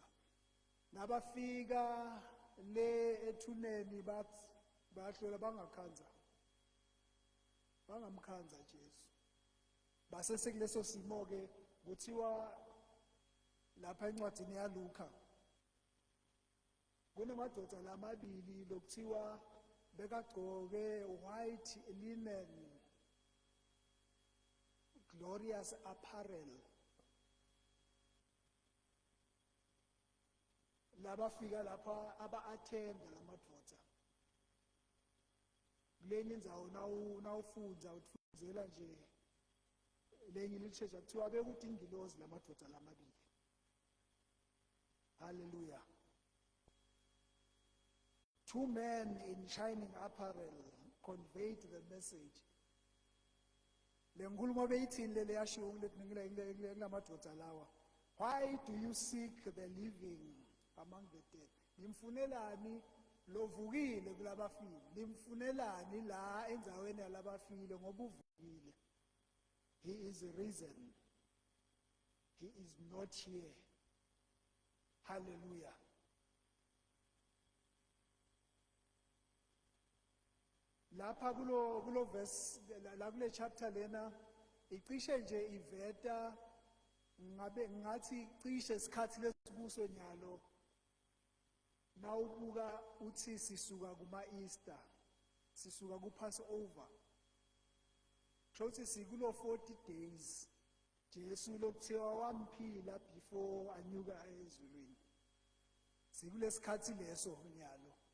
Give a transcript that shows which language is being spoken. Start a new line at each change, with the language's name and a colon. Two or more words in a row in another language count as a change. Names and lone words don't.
Swati: Nabafika le ethuneni bahlola bangamkhanza Jesu. Base sekuleso simo-ke kuthiwa lapha encwadini yaLuka kunamadoda lamabili lokuthiwa bekagcoke
English: white linen glorious apparel.
Swati: Labafika lapha aba-attenda lamadoda. Kulenye indzawo nawufundza utfundzela nje lenye litshesha kuthiwa bekuthi ingilozi lamadoda lamabili. Hallelujah.
English: 2 men in shining apparel conveyed the message.
Swati: Lenkhulumo beyithini le yashiwo kulamadoda lawa.
English: Why do you seek the living among the dead?
Swati: Nimfunelani lovukile kulabafile? Nimfunelani la endzaweni yalabafile ngoba uvukile?
English: He is risen. He is not here.
Swati: Hallelujah. Lapha kulo verse la kule chapter lena icishe nje iveta ngathi cishe isikhathi lesibuso nyalo nawubuka uthi sisuka kuma Easter sisuka ku Passover shothi sikulo 40 days Jesu lokuthiwa wamphila before anyuka ezulwini sikulesikhathi leso nyalo